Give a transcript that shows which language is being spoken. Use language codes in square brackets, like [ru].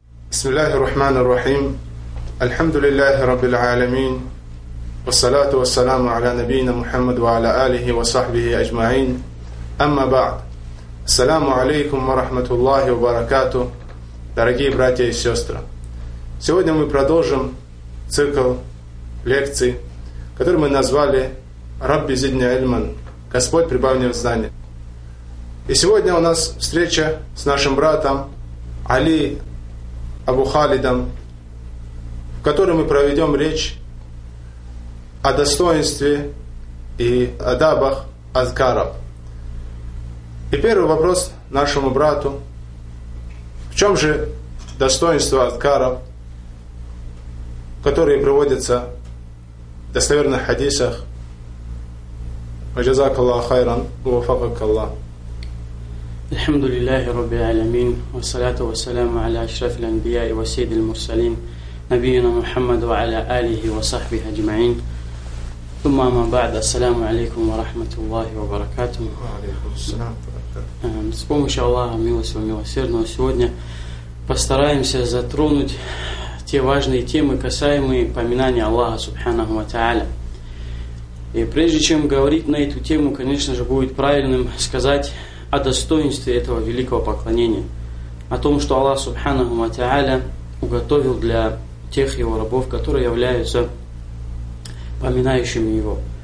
[ar] بسم الله الرحمن الرحيم. الحمد لله رب العالمين والصلاة والسلام على نبينا محمد وعلى آله وصحبه أجمعين. أما بعد, السلام عليكم ورحمة الله وبركاته. [ru] Дорогие братья и сестры, сегодня мы продолжим цикл лекций, который мы назвали «Рабби зидни ильман» – «Господь, прибавь мне в знания». И сегодня у нас встреча с нашим братом Али Абу Халидом, в которой мы проведем речь о достоинстве и адабах азкаров. И первый вопрос нашему брату: в чем же достоинство азкаров, которые приводятся в достоверных хадисах? [ar] Джазакаллаху хайран, вафакаллах. الحمد لله رب العالمين والصلاة والسلام على أشرف الأنبياء وسيد المرسلين نبينا محمد وعلى آله وصحبه أجمعين ثم أما بعد, السلام عليكم ورحمة الله وبركاته. وعليكم السلام. [ru] С помощью Аллаха милостивого и милосердного, сегодня постараемся затронуть те важные темы, касаемые поминания Аллаха Субханаху ва Тааля. И прежде чем говорить на эту тему, конечно же, будет правильным сказать о достоинстве этого великого поклонения, о том, что Аллах Субханаху ва Тааля уготовил для тех Его рабов, которые являются поминающими Его.